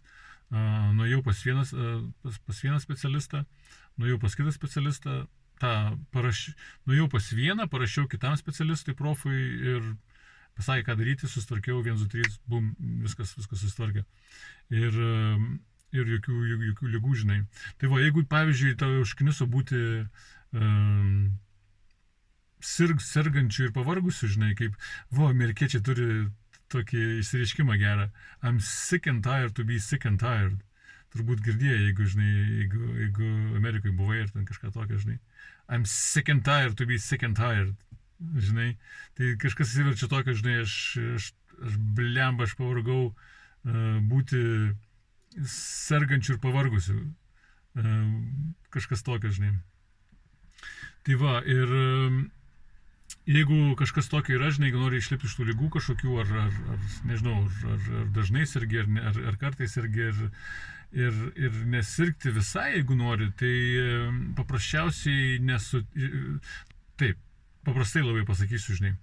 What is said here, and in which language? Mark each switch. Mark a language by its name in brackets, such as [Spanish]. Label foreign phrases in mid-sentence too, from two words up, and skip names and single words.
[Lithuanian] Nuėjau pas vieną specialistą, nuėjau pas kitą specialistą, nuėjau pas vieną, parašiau kitam specialistui, profui ir pasakė, ką daryti, susitvarkiau, 1, 2, 3, bum, viskas susitvarkė. Ir jokių ligų, žinai. Tai va, jeigu, pavyzdžiui, tau užkniso būti sergančių ir pavargusių, žinai, kaip, amerikiečiai turi tokį išsireiškimą gerą. [English] I'm sick and tired to be sick and tired. [Lithuanian] Turbūt girdėjai, jeigu Amerikai buvai ir ten kažką tokio, žinai. [English] I'm sick and tired to be sick and tired. [Lithuanian] Žinai. Tai kažkas įsiverčia tokio, žinai, aš pavargau būti sergančių ir pavargusių. Kažkas tokio, žinai. Tai va, ir jeigu kažkas tokio yra, žinai, jeigu nori išlipti iš tų ligų kažkokių, ar dažnai sergi, ar kartais sergi, ir nesirgti visai, jeigu nori, tai paprasčiausiai taip, paprastai labai pasakysiu, žinai.